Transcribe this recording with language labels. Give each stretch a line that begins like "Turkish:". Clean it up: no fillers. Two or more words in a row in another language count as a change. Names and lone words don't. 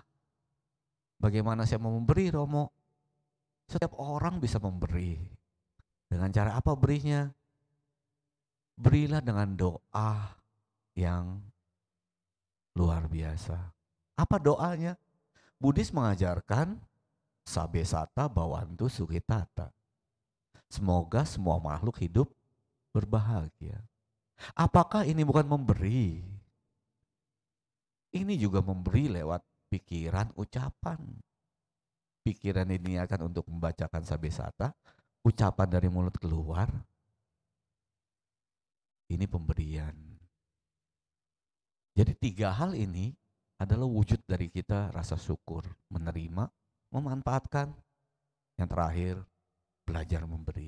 Indonesian: Bagaimana saya mau memberi, Romo? Setiap orang bisa memberi. Dengan cara apa berinya? Berilah dengan doa yang luar biasa. Apa doanya? Buddhis mengajarkan
Pali: sabe sata bawantu sukitata.
Indonesian: Semoga semua makhluk hidup berbahagia. Apakah ini bukan memberi? Ini juga memberi lewat pikiran, ucapan. Pikiran diniatkan untuk membacakan
Pali: sabe sata,
Indonesian: ucapan dari mulut keluar. Ini pemberian. Jadi 3 hal ini adalah wujud dari kita rasa syukur, menerima, memanfaatkan. Yang terakhir, belajar memberi.